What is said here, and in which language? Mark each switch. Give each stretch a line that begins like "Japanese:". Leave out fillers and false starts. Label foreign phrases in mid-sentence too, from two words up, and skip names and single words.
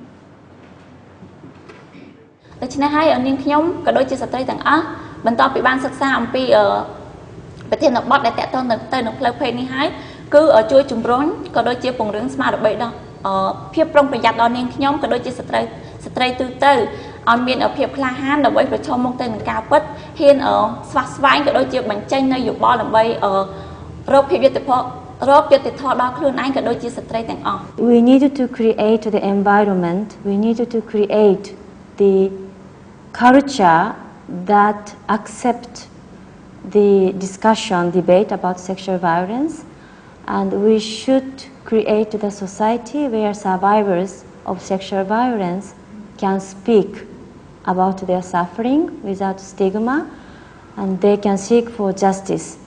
Khmer: ដូច្នេះហើយនាងខ្ញុំក៏ដូចជាស្ត្រីទាំងអស់បន្ទាប់ពីបានសិក្សាអំពីប្រធានបទដែលតកតងទៅនឹងផ្លូវភេទនេះហើយគឺជួយជំរុញក៏ដូចជាពង្រឹងស្មារតីដល់ភាពប្រុងប្រយ័ត្នដល់នាងខ្ញុំក៏ដូចជាស្ត្រីទូទៅឲ្យមានភាពក្លាហានដើម្បីប្រឈមមុខទៅនឹងការពិតហ៊ានស្វះស្វែងក៏ដូចជាបញ្ចេញនៅយោបល់ដើម្បីរកភាពយុត្តិធម៌ដល់ខ្លួនឯងក៏ដូចជាស្ត្រីទាំងអស់
English: We needed to create the environment, we needed to create the culture that accept the discussion, debate about sexual violence, and we should create the society where survivors of sexual violence can speak about their suffering without stigma, and they can seek for justice.